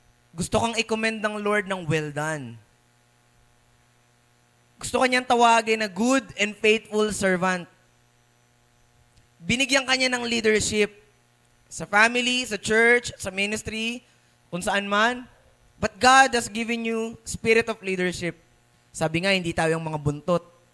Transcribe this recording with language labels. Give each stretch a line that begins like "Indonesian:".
Filipino: Gusto kang i-commend ng Lord ng well done. Gusto kanyang tawagin na
English: good and faithful servant.
Filipino: Binigyan kanya ng leadership sa family, sa church, sa ministry, kung saan man.
English: But God has given you spirit of leadership.
Filipino: Sabi nga, hindi tayo yung mga buntot.